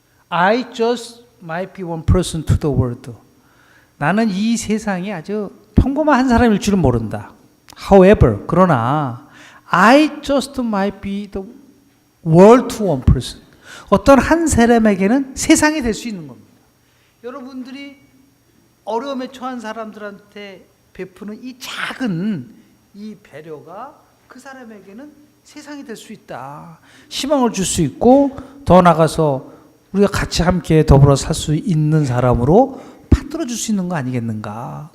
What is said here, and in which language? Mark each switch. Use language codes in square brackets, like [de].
[en] I just might be one person to the world. [ko] 나는 이 세상에 아주 평범한 한 사람일 줄은 모른다. [en] However, [ko] 그러나 [en] I just might be the world to one person. [ko] 어떤 한 사람에게는 세상이 될 수 있는 겁니다. 여러분들이 어려움에 처한 사람들한테 베푸는 이 작은 이 배려가 그 사람에게는 세상이 될 수 있다. 희망을 줄 수 있고 더 나아가서 우리가 같이 함께 더불어 살 수 있는 사람으로 만들어 줄 수 있는 거 아니겠는가.